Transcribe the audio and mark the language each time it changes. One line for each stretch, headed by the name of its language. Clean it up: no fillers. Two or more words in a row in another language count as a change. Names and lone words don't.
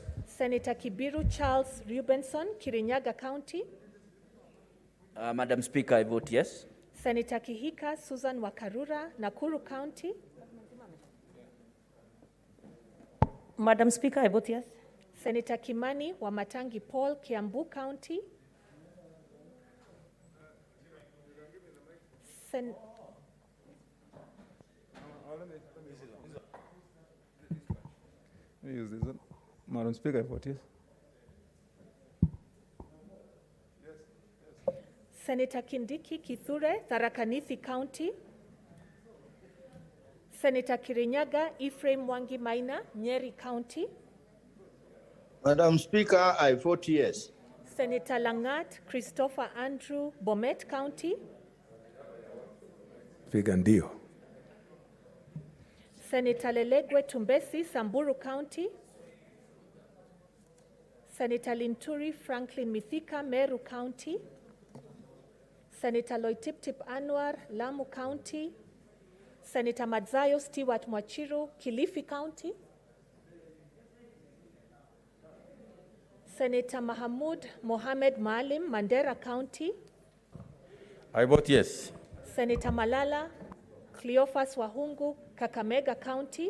English: Senator Kibiru Charles Rubenson, Kirinyaga County. Madam Speaker, I vote yes. Senator Kihika Susan Wakarura, Nakuru County. Madam Speaker, I vote yes. Senator Kimani Wamatangi Paul, Kiambu County. Use this one. Madam Speaker, I vote yes. Senator Kindiki Kithure, Tharaka Nithi County. Senator Kirinyaga Ephraim Wangi Maina, Nyeri County. Madam Speaker, I vote yes. Senator Langat Christopher Andrew, Bomet County. Speaker, ndio. Senator Lelegwe Tumbesi, Samburu County. Senator Linturi Franklin Mithika, Meru County. Senator Loitiptip Anwar, Lamu County. Senator Madzayo Stewart Mwachiru, Kilifi County. Senator Mahamud Mohamed Maalim, Mandera County. I vote yes. Senator Malala Cleophas Wahungu, Kakamega County.